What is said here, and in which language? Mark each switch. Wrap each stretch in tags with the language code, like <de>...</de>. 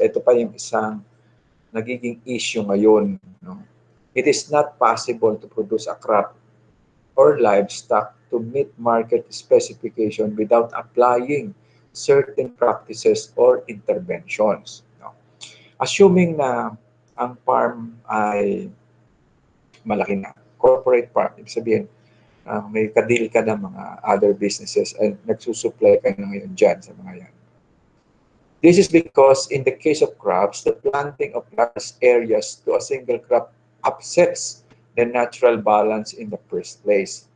<tl>Ito pa yung isang nagiging issue ngayon. No?</tl> <en>It is not possible to produce a crop or livestock to meet market specification without applying certain practices or interventions. No?</en> <tl>Assuming na ang farm ay malaki na, corporate farm, ibig sabihin, may kadil ka ng mga other businesses and nagsusupply ka na ngayon dyan sa mga yan.</tl> <en>This is because in the case of crops, the planting of large areas to a single crop upsets the natural balance in the first place.</en>